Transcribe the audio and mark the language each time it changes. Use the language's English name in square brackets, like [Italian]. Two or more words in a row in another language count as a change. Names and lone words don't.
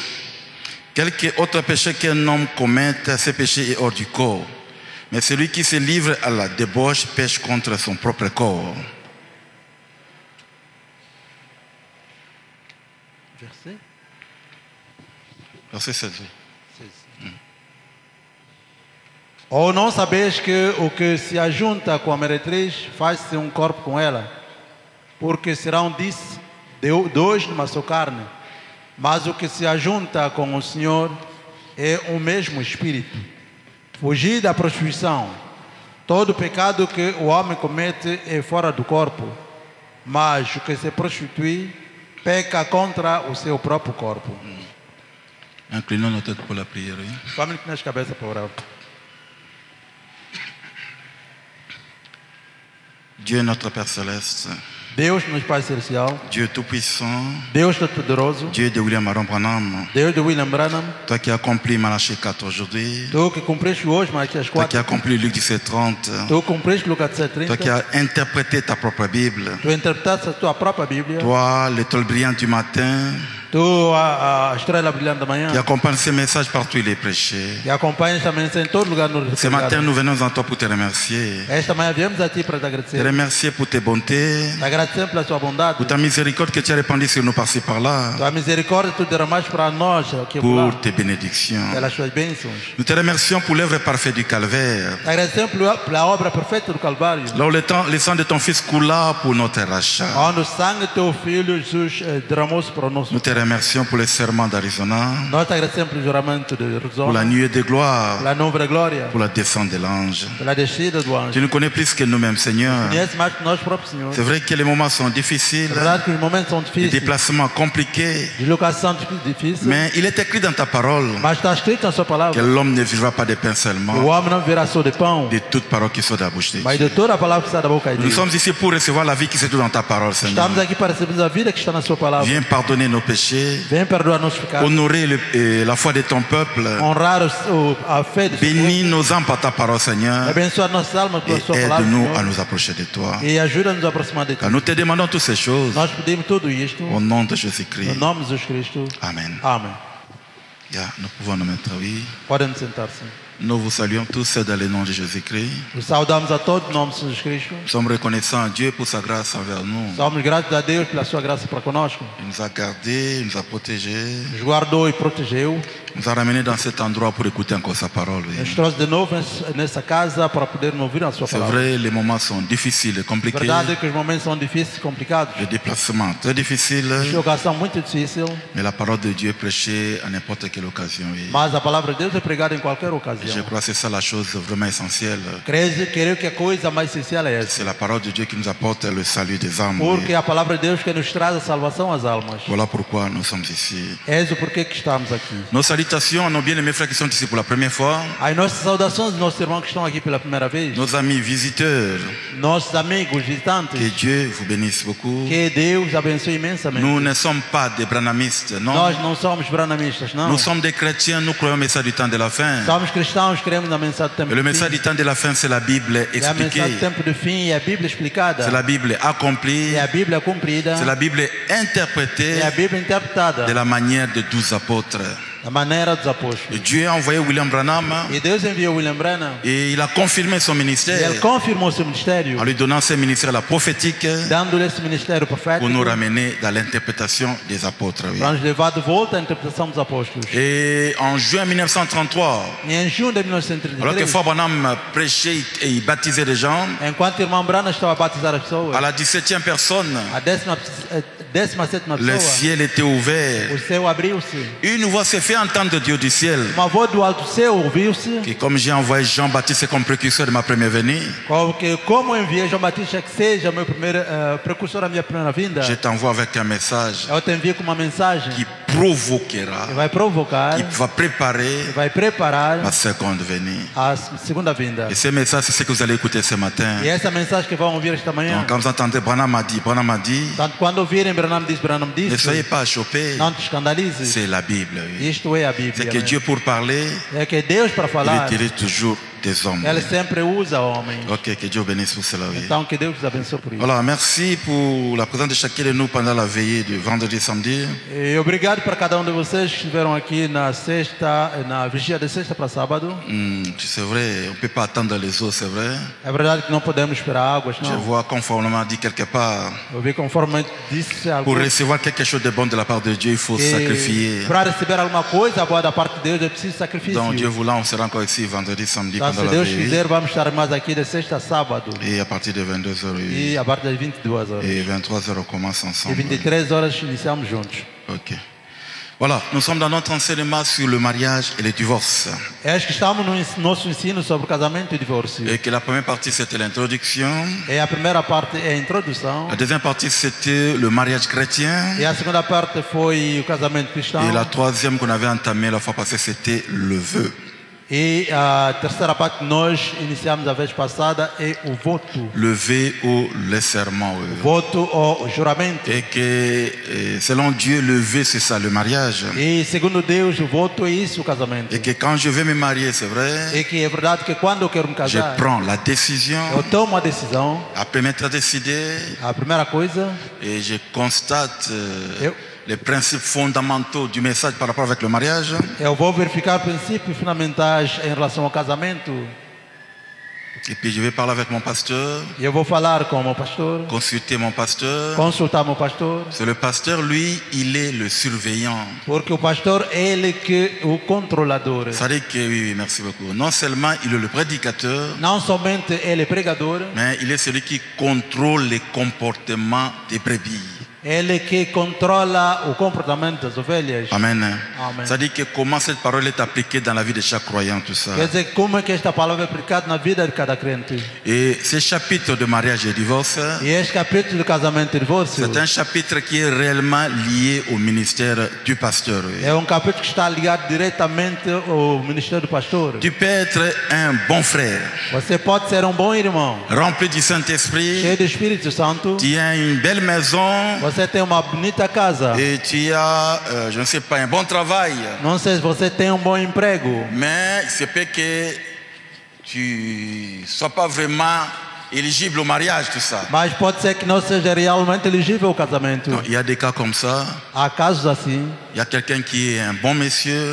[French] Quelque autre péché qu'un homme commette, ce péché est hors du corps. Mais celui qui se livre à la débauche pêche contre son propre corps. Verset 16. [Portuguese] Ou não sabeis que o que se ajunta com a meretriz faz-se um corpo com ela? Porque serão dois numa só carne. Mas o que se ajunta com o Senhor é o mesmo Espírito. Fugir da prostituição. Todo pecado que o homem comete é fora do corpo, mas o que se prostitui peca contra o seu próprio corpo. [French] Inclinons nos têtes pour la prière. Oui. [Portuguese] Vamos inclinar as cabeças para orar. [French] Dieu notre Père Céleste, [Portuguese] Deus, nosso Pai Celestial, [French] Dieu Tout-Puissant, [Portuguese] Deus Todo-Poderoso, [French] Dieu de William Aaron Branham, [Portuguese] Deus de William Branham, [French] toi qui as accompli Malachie 4 aujourd'hui, [Portuguese] Tu que cumpriste hoje Malaquias [French] toi qui 4, as accompli Luc 17:30, [Portuguese] Tu cumpriste Lucas [French] toi qui 7:30, as interprété ta propre Bible, [Portuguese] Tu interpretaste a tua própria Bíblia, [French] toi, l'étoile brillante du matin, [Portuguese] Tu a estrela brilhante da manhã, [French] qui accompagne ces messages partout il est prêché. [Portuguese] que acompanha esta mensagem em todo lugar no [French] Ce matin, nous venons en toi pour te remercier. [Portuguese] Esta manhã viemos a Ti para te Te agradecer. [French] remercier pour tes bontés, [Portuguese] Te agradecemos pela Tua bondade, [French] pour ta miséricorde que tu as répandue sur nous par-ci par-là, [Portuguese] Tua misericórdia Tu derramaste para nós aqui [French] pour [Portuguese] lá, [French] tes bénédictions. [Portuguese] pelas Tuas bênçãos. [French] Nous te remercions pour l'œuvre parfaite du calvaire, [Portuguese] Te agradecemos pela obra perfeita do Calvário, [French] là où le sang de ton Fils coula pour notre rachat. [Portuguese] onde o sangue do Teu Filho Jesus derramou-se para o nosso. [French] Nous te remercions pour le serment d'Arizona, [Portuguese] Nós te agradecemos pelo juramento de [French] pour la Arizona, nuée de gloire, [Portuguese] pela nova glória, [French] pour la descente de l'ange. [Portuguese] pela descida do [French] Tu [Portuguese] anjo. [French] nous connais plus que nous-mêmes, Seigneur. [Portuguese] Conhece mais que nós próprios, Senhor. [French] C'est vrai que les moments sont difficiles, [Portuguese] É verdade que os momentos são [French] les [Portuguese] difíceis, [French] déplacements compliqués, [Portuguese] deslocação difícil, [French] mais il est écrit dans ta parole [Portuguese] mas está escrito na Sua [French] que [Portuguese] palavra: [French] l'homme ne vivra pas de pain [Portuguese] o [French] seulement, [Portuguese] homem não virá só de pão, [French] de toute parole qui sort de la bouche de [Portuguese] mas [French] Dieu. [Portuguese] de toda a palavra que está da boca de [French] Nous [Portuguese] Deus. [French] sommes ici pour recevoir la vie qui se trouve dans ta parole, Seigneur. [Portuguese] Estamos aqui para receber a vida que está na Sua palavra. [French] Viens pardonner nos péchés, [Portuguese] Vem perdoar nossos pecados, [French] honorer la foi de ton peuple, [Portuguese] honrar a fé de Deus, [French] bénis nos âmes par ta parole, Seigneur, [Portuguese] abençoar nossas almas com a [French] et [Portuguese] Sua palavra, [French] aide-nous à [Portuguese] Senhor, [French] nous approcher de toi. [Portuguese] e ajuda-nos a aproximar de Ti. [French] Car nous te demandons toutes ces choses [Portuguese] Nós pedimos tudo isto [French] au nom de [Portuguese] no [French] Jésus-Christ. [Portuguese] nome de Jesus Cristo. [French] Amen. [Portuguese] Amém. [French] Nous pouvons nous mettre, oui. [Portuguese] Podem sentar-se. [French] Nous vous saluons tous dans le nom de Jésus-Christ. [Portuguese] Os saudamos a todos em nome de Jesus Cristo. [French] Nous sommes reconnaissants à Dieu pour sa grâce envers nous. [Portuguese] Somos gratos a Deus pela sua graça para conosco. [French] Il nous a gardés, il nous a protégés, [Portuguese] Nos guardou e protegeu. [French] il nous a ramenés dans cet endroit pour écouter encore sa parole. Oui. [Portuguese] Nos trouxe de novo nessa casa para podermos ouvir a sua [French] C'est [Portuguese] palavra. [French] vrai, les moments sont difficiles et compliqués. [Portuguese] Verdade é que os momentos são difíceis e complicados. [French] Les déplacements très difficiles. [Portuguese] A locação muito difícil, [French] Mais la parole de Dieu est prêchée à n'importe quelle occasion. Oui. [Portuguese] mas a palavra de Deus é pregada em qualquer [French] Je [Portuguese] ocasião. [French] crois que c'est ça la chose vraiment essentielle. [Portuguese] Creio que a coisa mais essencial é essa. [French] C'est la parole de Dieu qui nous apporte le salut des âmes. [Portuguese] Porque [French] Oui. [Portuguese] é a palavra de Deus que nos traz a salvação às almas. [French] Voilà pourquoi nous sommes ici. [Portuguese] És o porquê que estamos aqui. [French] Nos salutations à nos bien-aimés frères qui sont ici pour la première fois. [Portuguese] As nossas saudações dos nossos irmãos que estão aqui pela primeira vez. [French] Nos amis visiteurs. [Portuguese] Nossos amigos visitantes. [French] Que Dieu vous bénisse beaucoup. [Portuguese] Que Deus abençoe imensamente. [French] Nous ne sommes pas des branamistes, non. [Portuguese] Nós não somos branamistas, não. [French] Nous sommes des chrétiens, nous croyons au message du temps de la fin. [Portuguese] Somos cristãos, cremos na mensagem do tempo [French] Et le [Portuguese] do [French] message [Portuguese] fim. [French] du temps de la fin, c'est la Bible [Portuguese] É a [French] expliquée. [Portuguese] mensagem do tempo do fim, é a Bíblia explicada. [French] C'est la Bible accomplie. [Portuguese] É a Bíblia cumprida. [French] C'est la Bible interprétée [Portuguese] É a Bíblia interpretada. [French] de la manière de 12 apôtres. [Portuguese] Da maneira dos [French] Et [Portuguese] apóstolos. [French] Dieu a envoyé William Branham [Portuguese] E Deus enviou William Branham. [French] et il a confirmé son [Portuguese] E [French] ministère [Portuguese] ele confirmou seu ministério, [French] en lui donnant ce ministère la prophétique [Portuguese] dando-lhe esse ministério [French] pour [Portuguese] profético [French] nous ramener dans l'interprétation des apôtres. Oui. [Portuguese] para nos levar de volta à interpretação dos apóstolos. [French] Et en juin 1933, [Portuguese] E em junho de [French] alors que 1933, Frère Branham prêchait et il baptisait les gens, [Portuguese] enquanto o irmão Branham estava a batizar as pessoas, [French] à la 17e personne, [Portuguese] a 17ª [French] le [Portuguese] pessoa, [French] ciel était ouvert. [Portuguese] o céu abriu-se. [French] Une voix s'est fait entendre de Dieu du ciel. [Portuguese] Uma voz do alto céu ouviu-se, [French] Et comme j'ai envoyé Jean-Baptiste comme précurseur de ma première venue, [Portuguese] como eu enviei João Batista que seja meu primeiro precursor da minha primeira vinda, [French] je t'envoie avec un message [Portuguese] eu te envio com uma mensagem [French] qui provoquera, [Portuguese] que vai provocar, [French] qui va préparer [Portuguese] que vai preparar [French] ma seconde venue. [Portuguese] a segunda vinda. [French] Et ce message, c'est ce que vous allez écouter ce matin. [Portuguese] E essa mensagem que vão ouvir esta manhã, [French] Donc, quand vous entendez Branham a dit, [Portuguese] tanto quando ouvirem Branham [French] ne soyez [Portuguese] disse, [French] pas choqués, [Portuguese] não te escandalizes. [French] c'est la Bible. Oui. [Portuguese] Isto é a [French] C'est [Portuguese] Bíblia. [French] que Dieu pour parler, [Portuguese] É que Deus para [French] il [Portuguese] falar, [French] utilise toujours des hommes. [Portuguese] Ele sempre usa homens. [French] Ok, que Dieu bénisse pour cela. Oui. [Portuguese] Então que Deus os abençoe por isso. [French] Voilà, merci pour la présence de chacun de nous pendant la veillée du vendredi et samedi. [Portuguese] E obrigado para cada de vocês que estiveram aqui na vigia de sexta para sábado. [French] C'est vrai, on ne peut pas attendre les eaux, c'est vrai. [Portuguese] É verdade que não podemos esperar águas, [French] Je [Portuguese] não. [French] vois conformément dit quelque part, [Portuguese] Eu vi conforme disse algo. [French] pour recevoir quelque chose de bon de la part de Dieu, il faut sacrifier. [Portuguese] Para receber alguma coisa boa da parte de Deus é preciso sacrifício. [French] Donc Dieu voulant, on sera encore ici vendredi, samedi [Portuguese] Então, [French] pendant [Portuguese] se [French] la [Portuguese] Deus [French] veillée. [Portuguese] quiser, vamos estar mais aqui de sexta a sábado. [French] Et à partir de 22h, [Portuguese] E a partir das 22 horas. [French] et 23h, on commence [Portuguese] E [French] ensemble. [Portuguese] 23 horas iniciamos juntos. [French] Ok. Voilà, nous sommes dans notre enseignement sur le mariage et le divorce. [Portuguese] É que estamos no nosso ensino sobre casamento e divórcio. [French] Et que la première partie, c'était l'introduction. [Portuguese] E a primeira parte é a introdução. [French] La deuxième partie, c'était le mariage chrétien. [Portuguese] E a segunda parte foi o casamento cristão. [French] Et la troisième qu'on avait entamée la fois passée, c'était le vœu. [Portuguese] E a terceira parte que nós iniciamos a vez passada é o voto. [French] Le vœu ou le serment. [Portuguese] Voto ou juramento. [French] Et que selon Dieu, le vœu, c'est ça, le mariage. [Portuguese] E segundo Deus, o voto é isso, o casamento. [French] Et que quand je veux me marier, c'est vrai, [Portuguese] E que é verdade que quando eu quero me [French] je [Portuguese] casar, [French] prends la décision. [Portuguese] eu tomo a decisão. [French] Après m'être décidé, [Portuguese] A primeira coisa, [French] et je constate [Portuguese] eu, [French] les principes fondamentaux du message par rapport avec le mariage. [Portuguese] eu vou verificar princípios fundamentais em relação ao casamento. [French] Et puis je vais parler avec mon pasteur, [Portuguese] E eu vou falar com o meu pastor, [French] consulter mon pasteur. [Portuguese] consultar meu pastor, [French] C'est le pasteur, lui, il est le surveillant. [Portuguese] porque o pastor é ele que o controlador. [French] Ça dit que, oui, merci beaucoup. Non seulement il est le prédicateur, [Portuguese] Não somente ele é pregador, [French] mais il est celui qui contrôle les comportements des brebis. [Portuguese] ele que controla o comportamento das ovelhas. [French] Amen. [Portuguese] Amen. [French] Ça dit que comment cette parole est appliquée dans la vie de chaque croyant, tout ça. [Portuguese] Quer dizer, como é que esta palavra é aplicada na vida de cada crente. [French] Et ce chapitre de mariage et divorce, [Portuguese] E este capítulo do casamento e divórcio [French] c'est un chapitre qui est réellement lié au ministère du pasteur. [Portuguese] é capítulo que está ligado diretamente ao ministério do pastor. [French] Tu peux être un bon frère, [Portuguese] Você pode ser bom irmão, [French] rempli du Saint-Esprit, [Portuguese] cheio do Espírito Santo. [French] tu as une belle maison, [Portuguese] Você tem uma bonita casa. [French] et tu as, je ne sais pas, un bon travail. [Portuguese] Não sei se você tem bom emprego, [French] Mais il se peut que tu ne sois pas vraiment éligible au mariage, tout ça. [Portuguese] mas pode ser que não seja realmente elegível ao casamento. [French] Non, il y a des cas comme ça. [Portuguese] Há casos assim. [French] Il Il y a quelqu'un qui est un bon monsieur,